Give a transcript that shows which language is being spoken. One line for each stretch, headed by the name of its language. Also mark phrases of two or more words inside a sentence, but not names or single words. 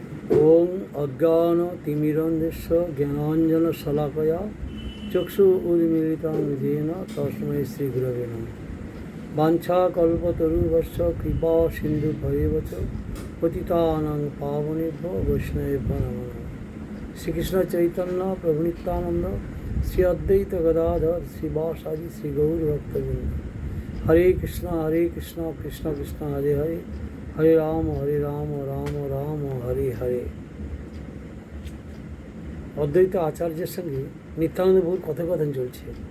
Sanskrit: ओं अज्ञान तिमिरन्धस्य ज्ञानाञ्जन शलाकया चक्षु उन्मीलितं येन तस्मै श्री गुरवे नमः। वाञ्छा कल्पतरुभ्यश्च कृपा सिन्धुभ्येव च पतितानां पावनेभ्यो वैष्णवेभ्यो नमो नमः। श्रीकृष्ण चैतन्य प्रभु नित्यानन्द श्री अद्वैत गदाधर श्रीवासादि श्री गौर भक्तवृन्द। हरे कृष्ण कृष्ण कृष्ण हरे हरे, हरे राम राम राम हरे हरे।
Bangla: অদ্বৈত আচার্যের সঙ্গে নিত্যানন্দ প্রভুর কথোপকথন চলছে।